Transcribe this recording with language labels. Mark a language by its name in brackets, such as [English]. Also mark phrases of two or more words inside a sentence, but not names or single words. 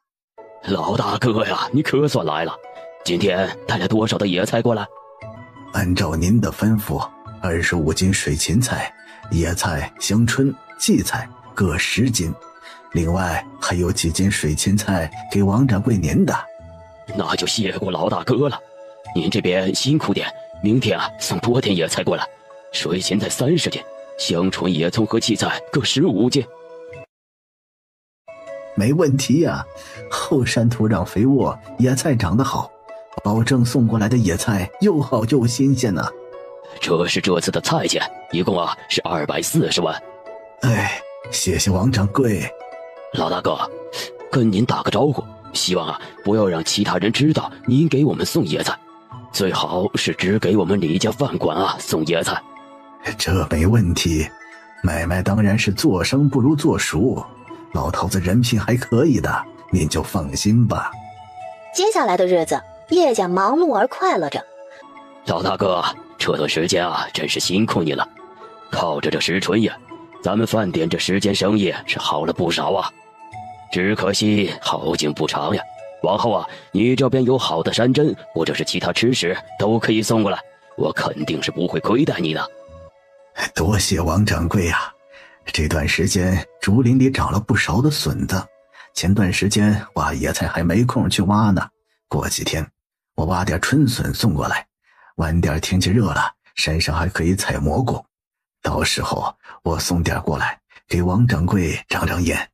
[Chinese] 老大哥呀，你可算來了，今天帶了多少的野菜過來？按照您的吩咐，25斤水芹菜、野菜、香椿、薺菜各10斤，另外還有幾斤水芹菜給王掌櫃您的。那就謝過老大哥了，您這邊辛苦點，明天啊送多點野菜過來，水芹菜30斤，香椿、野蔥和薺菜各15斤。沒問題呀，後山土壤肥沃，野菜長得好，保證送過來的野菜又好又新鮮呢。這是這次的菜錢，一共啊是240萬。哎，謝謝王掌櫃。老大哥，跟您打個招呼，希望啊不要讓其他人知道您給我們送野菜，最好是只給我們李家飯館啊送野菜。這沒問題，買賣當然是做生不如做熟，老頭子人品還可以的，您就放心吧。接下来的日子，叶家忙碌而快樂着。老大哥，這段時間啊真是辛苦你了，靠着這石春夜，咱們飯店這10間生意是好了不少啊。只可惜好景不長呀，往後啊你這邊有好的山珍或者是其他吃食都可以送過來，我肯定是不會虧待你的。多謝王掌櫃呀，這段時間竹林裡長了不少的筍子，前段時間挖野菜還沒空去挖呢，過幾天我挖點春筍送過來，晚點天氣熱了，山上還可以採蘑菇，到時候我送點過來給王掌櫃長長眼。